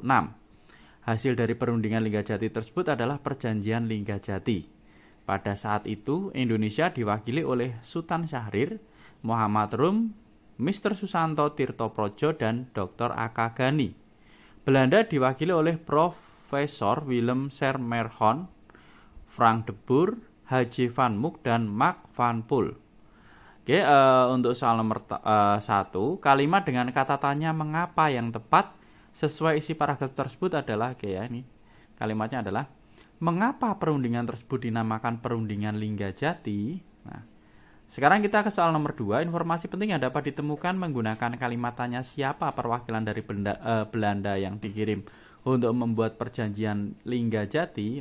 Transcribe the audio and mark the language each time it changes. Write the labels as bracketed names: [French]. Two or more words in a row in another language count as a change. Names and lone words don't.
[Indonesian] Hasil dari perundingan Linggajati tersebut adalah Perjanjian Linggajati. Pada saat itu, Indonesia diwakili oleh Sultan Syahrir, Muhammad Rum, Mr. Susanto Tirtoprojo, dan Dr. A.K. Ghani. Belanda diwakili oleh Profesor Willem Sermerhon, Frank de Boer, H.J. van Mook, dan Mark van Poel. Oke, untuk soal nomor 1, kalimat dengan kata tanya mengapa yang tepat sesuai isi paragraf tersebut adalah, oke ya, ini kalimatnya adalah mengapa perundingan tersebut dinamakan perundingan Linggajati? Nah, sekarang kita ke soal nomor 2. Informasi penting yang dapat ditemukan menggunakan kalimat tanya siapa perwakilan dari Belanda yang dikirim untuk membuat perjanjian Linggajati.